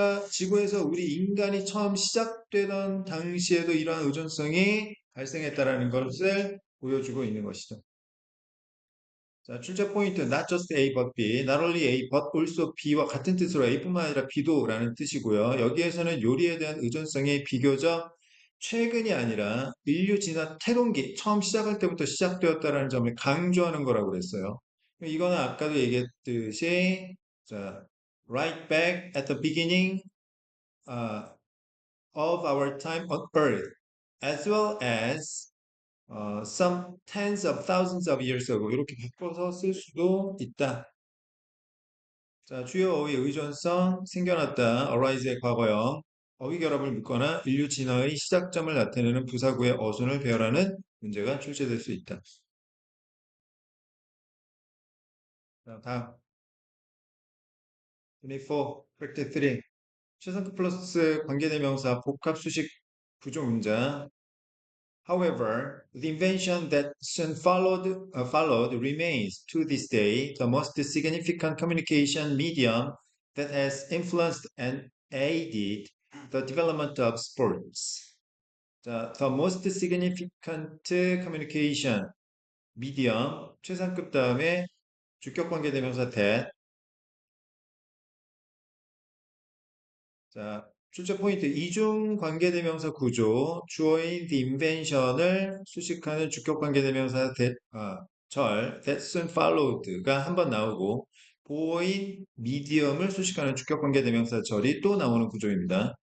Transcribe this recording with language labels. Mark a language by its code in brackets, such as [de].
[ko] 지구에서 우리 인간이 처음 시작되던 당시에도 이러한 의존성이 발생했다라는 것을 보여주고 있는 것이죠. 자, 출제 포인트, [en] not just A but B, not only A but also B [ko] 와 같은 뜻으로 A뿐만 아니라 B도라는 뜻이고요. 여기에서는 요리에 대한 의존성이 비교적 최근이 아니라 인류 진화 태동기, 처음 시작할 때부터 시작되었다라는 점을 강조하는 거라고 그랬어요. 이거는 아까도 얘기했듯이, 자, [en] right back at the beginning uh, of our time on Earth, as well as some tens of thousands of years ago [ko] 이렇게 바꿔서 쓸 수도 있다. 자, 주요 어휘 의존성, 생겨났다, arise의 과거형, 어휘 결합을 묻거나 인류 진화의 시작점을 나타내는 부사구의 어순을 배열하는 문제가 출제될 수 있다. 자, 다음 24, practice 3. 최상급 플러스 관계대명사 복합 수식 부조 문장. [en] However, the invention that soon followed remains to this day the most significant communication medium that has influenced and aided the development of sports. The most significant communication medium [ko] 최상급 다음에 주격 관계 대명사 that. 자, 출제 포인트 이중 관계대명사 구조 주어인 the invention을 수식하는 주격 관계대명사 that soon followed 가 한 번 나오고 보어인 medium을 수식하는 주격 관계대명사 절이 또 나오는 구조입니다.